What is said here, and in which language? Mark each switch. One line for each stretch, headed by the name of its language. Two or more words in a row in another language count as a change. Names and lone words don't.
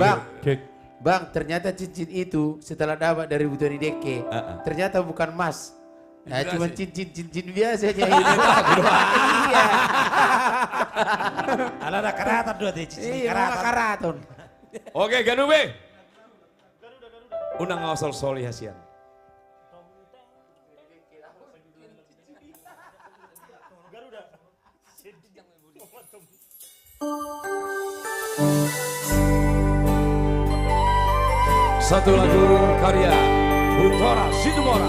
Indonesian: Bang, Bang, ternyata cincin itu setelah dapat dari Butoni Deke, ternyata bukan emas. Nah, cuma cincin biasa aja. Iya. Ada karaton dua deh cincin Iya, karaton. Oke,
Batak Toba: Ganube. Unang ngasal soli hasian.
Indonesian: Satu lagu karya Utara Situmorang.